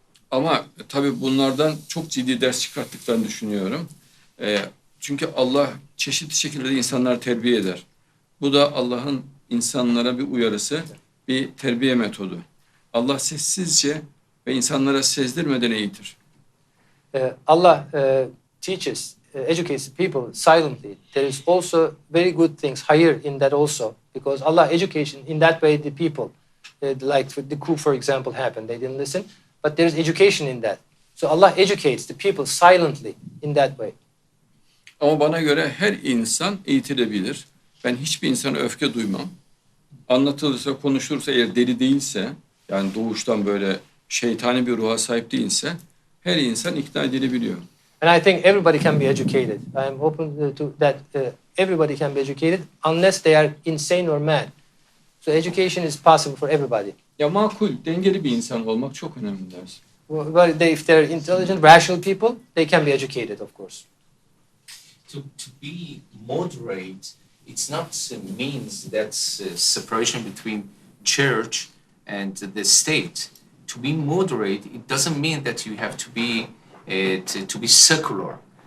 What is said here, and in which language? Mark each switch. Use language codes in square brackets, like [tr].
[tr] Ama tabii bunlardan çok ciddi ders çıkarttıklarını düşünüyorum. Çünkü Allah çeşitli şekillerde insanları terbiye eder. Bu da Allah'ın insanlara bir uyarısı, bir terbiye metodu. Allah sessizce ve insanlara sezdirmeden eğitir. [en] Allah teaches, educates people silently. There is also very good things higher in that also, because Allah education in that way the people, like the coup for example happened, they didn't listen, but there is education in that. So Allah educates the people silently in that way. [tr] Ama bana göre her insan eğitilebilir. Ben hiçbir insana öfke duymam. Anlatılırsa, konuşursa eğer deli değilse, yani doğuştan böyle şeytani bir ruha sahip değilse, her insan ikna edilebiliyor. [en] And I think everybody can be educated. I am open to that. Everybody can be educated unless they are insane or mad. So education is possible for everybody. [tr] Ya makul, dengeli bir insan olmak çok önemli dersin. [en] But if they're intelligent, rational people, they can be educated, of course. To be moderate, it's not means that's separation between church and the state. To be moderate, it doesn't mean that you have to be secular.